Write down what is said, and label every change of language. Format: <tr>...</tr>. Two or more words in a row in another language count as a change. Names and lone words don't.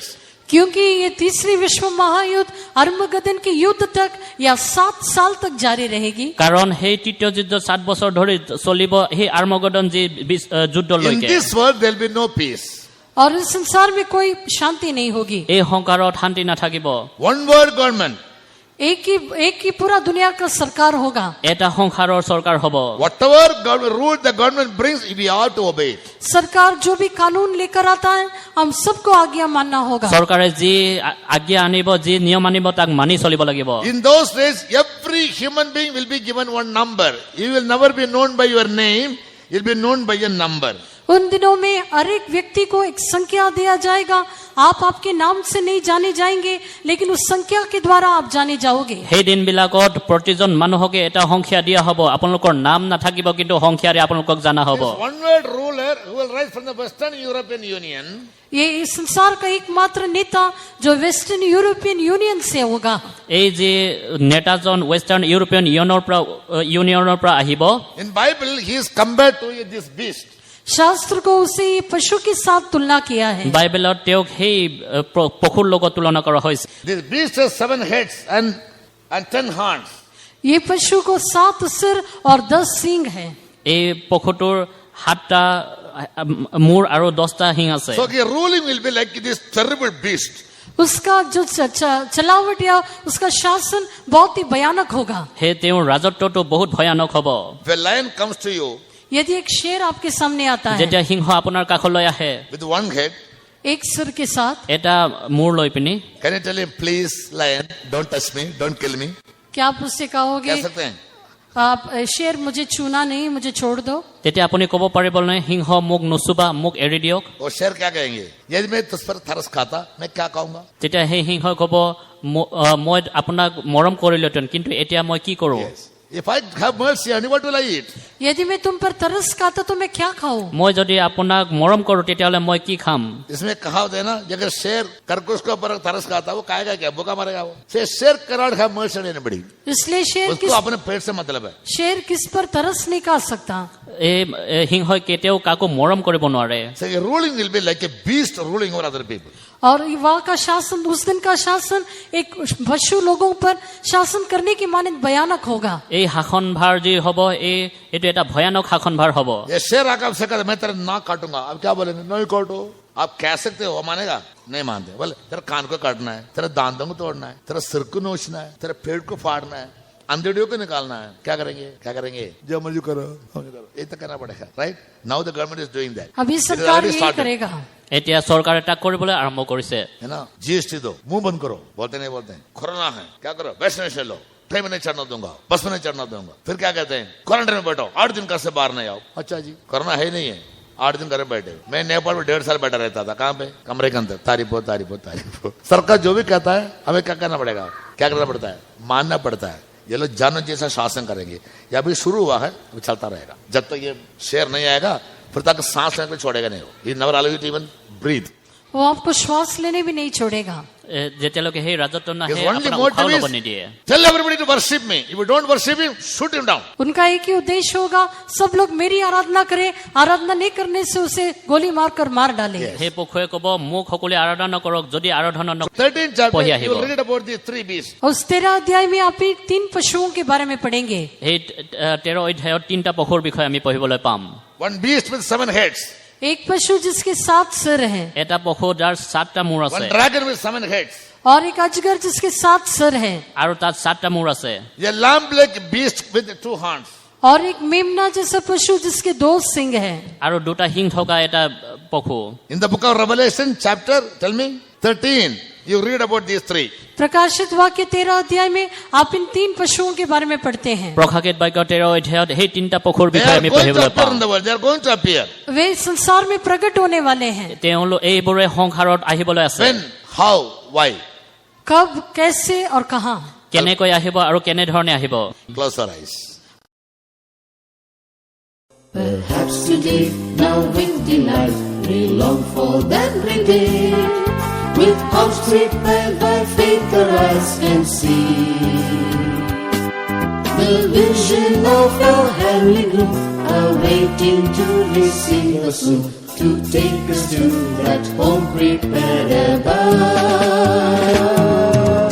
<hi>क्योंकि ये तीसरी विश्व महायुद्ध अरमगदन के युद्ध तक या 7 साल तक जारी रहेगी।</hi> <as>কাৰণ সেই তৃতীয় যুদ্ধ 7 বছৰ ধৰি চলিব, সেই আৰ্মগেডন যি</as> <en>In</en> <as>যুদ্ধলৈকে।</as> <en>this world there will be no peace.</en> <hi>और इस संसार में कोई शांति नहीं होगी।</hi> <as>এই সংসাৰত শান্তি নাথাকিব।</as> <en>One world government.</en> <hi>एक ही पूरा दुनिया का सरकार होगा।</hi> <as>এটা সংসাৰৰ চৰকাৰ হ'ব।</as> <en>Whatever rule the government brings, we have to obey it.</en> <hi>सरकार जो भी कानून लेकर आता है, हम सबको आज्ञा मानना होगा।</hi> <as>চৰকাৰে যি আজ্ঞা আনিব, যি নিয়ম আনিব, তাক মানি চলিব লাগিব।</as> <en>In those days, every human being will be given one number. You will never be known by your name. You will be known by your number.</en> <hi>उन दिनों में हर एक व्यक्ति को एक संख्या दिया जाएगा। आप आपके नाम से नहीं जाने जाएंगे, लेकिन उस संख्या के द्वारा आप जाने जाओगे।</hi> <as>সেই দিনবিলাকত প্ৰতিজন মানুহকে এটা সংখ্যা দিয়া হ'ব। আপোনালোকৰ নাম নাথাকিব, কিন্তু সংখ্যাৰে আপোনালোকক জানা হ'ব।</as> <en>This one world ruler who will rise from the Western European Union,</en> <hi>ये इस संसार का एकमात्र नेता जो वेस्टर्न यूरोपियन यूनियन से होगा।</hi> <as>এই যে নেতাজন ৱেষ্টাৰ্ণ ইউৰোপিয়ান ইউনিয়নৰ পৰা আহিব,</as> <en>in Bible he is compared to this beast.</en> <hi>शास्त्र को उसे पशु के साथ तुलना किया है।</hi> <as>বাইবেলত তেওঁক সেই পশুৰ লগত তুলনা কৰা হৈছে।</as> <en>This beast has 7 heads and 10 horns.</en> <hi>ये पशु को 7 सिर और 10 सींग है।</hi> <as>এই পশুটোৰ 7টা মূৰ আৰু 10টা শিং আছে।</as> <en>So your ruling will be like this terrible beast.</en> <hi>उसका जो चलावट या उसका शासन बहुत ही भयानक होगा।</hi> <as>সেই তেওঁৰ ৰাজত্বটো বহুত ভয়ানক হ'ব।</as> <en>If a lion comes to you</en> <hi>यदि एक शेर आपके सामने आता है</hi> <as>যেতিয়া সিংহ আপোনাৰ কাষলৈ আহে</as> <en>with one head,</en> <hi>एक सिर के साथ,</hi> <as>এটা মূৰ লৈ পিনি</as> <en>can you tell him, please, lion, don't touch me, don't kill me?</en> <hi>क्या आप उससे कहोगे कह सकते हैं? आप शेर मुझे छूना नहीं, मुझे छोड़ दो?</hi> <as>তেতিয়া আপুনি ক'ব পাৰিবনে সিংহ মোক নুচুবা, মোক এৰি দিয়ক?</as> <hi>वो शेर क्या कहेंगे? यदि मैं तुझ पर तरस खाता, मैं क्या कहूंगा?</hi> <as>তেতিয়া সেই সিংহই ক'ব মই আপোনাক মৰম কৰিলোহেঁতেন, কিন্তু এতিয়া মই কি কৰোঁ?</as> <en>If I have mercy on you, what will I eat?</en> <hi>यदि मैं तुम पर तरस खाता तो मैं क्या खाऊं?</hi> <as>মই যদি আপোনাক মৰম কৰোঁ তেতিয়াহ'লে মই কি খাম?</as> <hi>इसमें कहावत है ना, अगर शेर खरगोश के ऊपर तरस खाता, वो खाएगा क्या? भूखा मरेगा वो। से शेर</hi> <en>cannot have mercy on anybody.</en> <hi>इसलिए उसको अपने पेट से मतलब है। शेर किस पर तरस नहीं खा सकता।</hi> <as>এই সিংহই কেতিয়াও কাকো মৰম কৰিব নোৱাৰে।</as> <en>So your ruling will be like a beast ruling over other people.</en> <hi>और वहाँ का शासन, उस दिन का शासन एक पशु लोगों पर शासन करने की मानंद भयानक होगा।</hi> <as>এই শাসনভাৰ যি হ'ব এইটো এটা ভয়ানক শাসনভাৰ হ'ব।</as> <hi>ये शेर आकर आपसे कहता मैं तेरा नाक काटूंगा, अब क्या बोलेंगे? नहीं काटो। आप कह सकते हो, वो मानेगा? नहीं मानते। बोले तेरा कान को काटना है, तेरा दांतों को तोड़ना है, तेरा सिर को नोचना है, तेरा पेट को फाड़ना है, अंधेड़ियों को निकालना है। क्या करेंगे? क्या करेंगे? जो मर्जी करो, ये तो करना पड़ेगा, राइट?</hi> <en>Now the government is doing that.</en> <hi>अभी सरकार ये करेगा।</hi> <as>এতিয়া চৰকাৰে তাক কৰিবলৈ আৰম্ভ কৰিছে।</as> <hi>है ना? जीएसटी दो, मुंह बंद करो। बोलते नहीं बोलते हैं कोरोना है, क्या करो? वैक्सीनेशन लो, ट्रेन में नहीं चढ़ना दूंगा, बस में नहीं चढ़ना दूंगा। फिर क्या कहते हैं? क्वारंटाइन में बैठो, 8 दिन घर से बाहर नहीं आओ। अच्छा जी, कोरोना है ही नहीं है, 8 दिन घर में बैठे। मैं नेपाल में 1.5 साल बैठा रहता था। कहाँ पे? कमरे के अंदर। तारीफ हो, तारीफ हो, तारीफ हो। सरकार जो भी कहता है हमें क्या करना पड़ेगा? क्या करना पड़ता है? मानना पड़ता है। ये लोग जानवर जैसा शासन करेंगे। ये अभी शुरू हुआ है, अभी चलता रहेगा। जब तक ये शेर नहीं आएगा, फिर तक सांस लेने को छोड़ेगा नहीं।</hi> <en>ये never allow you to even breathe.</en> <hi>वो आपको श्वास लेने भी नहीं छोड़ेगा।</hi> <as>যেতিয়ালৈকে সেই ৰাজত্ব নাহে</as> <en>His only</en> <as>আপোনাক</as> <en>motive</en> <as>উশাহ ল'ব</as> <en>is</en> <as>নিদিয়ে।</as> <en>tell everybody to worship me. If you don't worship him, shoot him down.</en> <hi>उनका एक ही उद्देश्य होगा, सब लोग मेरी आराधना करें, आराधना नहीं करने से उसे गोली मारकर मार डालें।</hi> <as>সেই পক্ষই ক'ব মোক সকলোৱে আৰাধনা নকৰক, যদি আৰাধনা নকৰে</as> <en>13th chapter,</en> <as>পঢ়ি</as> <en>you</en> <as>আহিব।</as> <en>will read about these 3 beasts.</en> <hi>उस 13 अध्याय में आप 3 पशुओं के बारे में पढ़ेंगे।</hi> <as>সেই 13 অধ্যায়ত 3টা পশুৰ বিষয়ে আমি পঢ়িবলৈ পাম।</as> <en>One beast with 7 heads.</en> <hi>एक पशु जिसके 7 सिर हैं,</hi> <as>এটা পশু যাৰ 7টা মূৰ আছে,</as> <en>One dragon with 7 heads.</en> <hi>और एक अजगर जिसके 7 सिर हैं,</hi> <as>আৰু তাত 7টা মূৰ আছে।</as> <en>A lamb-like beast with 2 horns.</en> <hi>और एक मेमना जैसा पशु जिसके 2 सिंग हैं।</hi> <as>আৰু 2টা শিং থকা এটা পশু।</as> <en>In the book of Revelation, chapter, tell me, 13, you read about these 3.</en> <hi>प्रकाशित वाक्य 13 अध्याय में आप इन 3 पशुओं के बारे में पढ़ते हैं।</hi> <as>প্ৰকাশিত বাক্য 13 অধ্যায়ত সেই 3টা পশুৰ</as> <en>They</en> <as>বিষয়ে</as> <en>are</en> <as>আমি</as> <en>going to</en> <as>পঢ়িবলৈ</as> <en>appear</en> <as>পাম।</as> <en>in the world. They are going to appear.</en> <hi>वे संसार में प्रकट होने वाले हैं।</hi> <as>তেওঁলোক এইবোৰে সংসাৰত আহিবলৈ আছে।</as> <en>When? How? Why?</en> <hi>कब, कैसे और कहाँ?</hi> <as>কেনেকৈ আহিব আৰু কেনেধৰণে আহিব?</as> <en>Close your eyes. Perhaps today, now with delight, we long for that great day. With hearts prepared by faith, our eyes can see the vision of your heavenly gloom, awaiting to receive us soon, to take us to that home prepared above.</en>